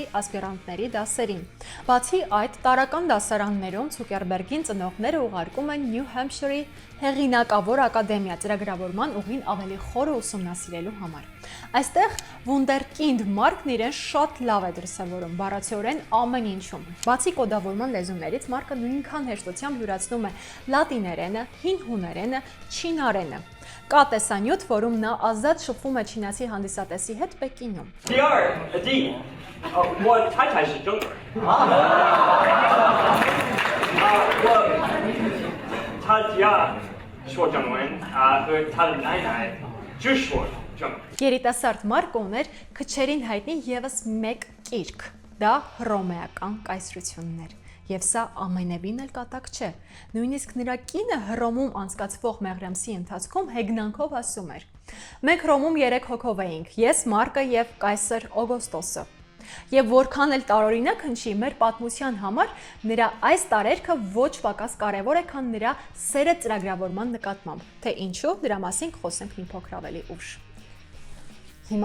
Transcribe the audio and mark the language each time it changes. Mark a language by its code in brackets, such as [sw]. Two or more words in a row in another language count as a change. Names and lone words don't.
[hy] ասպիրանտների դասերին։ Բացի այդ, տարրական դասարաններում Ցուկերբերգին ծնողները ուղարկում են New Hampshire-ի հեղինակավոր ակադեմիա ծրագրավորման ուղին ավելի խորը ուսումնասիրելու համար։ Այստեղ Wunderkind մարկն իրեն շատ լավ է դրսևորում, բառացիորեն ամեն ինչում։ Բացի կոդավորման լեզուներից, մարկը նույնքան հեշտությամբ յուրացնում է լատիներենը, հին հուներենը, չինարենը։ Կա տեսանյութ, որում նա ազատ շփվում է չինացի հանդիսատեսի հետ Պեկինում։ [zh] 第二，D，我太太是中国人。他家说中文，和他的奶奶只说中文。 [hy] Երիտասարդ մարկը ուներ քչերին հայտնի եւս մեկ կիրք։ Դա հռոմեական կայսրությունն էր։ Եվ սա ամենևին էլ կատակ չէ։ Նույնիսկ նրա կինը Հռոմում անցկացվող Մեղրամսի ընթացքում հեգնանքով ասում էր. Մենք Հռոմում 3 հոգով էինք՝ ես, Մարկը եւ կայսր Օգոստոսը։ Եվ որքան էլ տարօրինակ հնչի, մեր պատմության համար նրա այս տարերքը ոչ պակաս կարևոր է, քան նրա սերը ծրագրավորման նկատմամբ։ Թե ինչու, դրա մասին կխոսենք մի փոքր ավելի ուշ։ Հիմա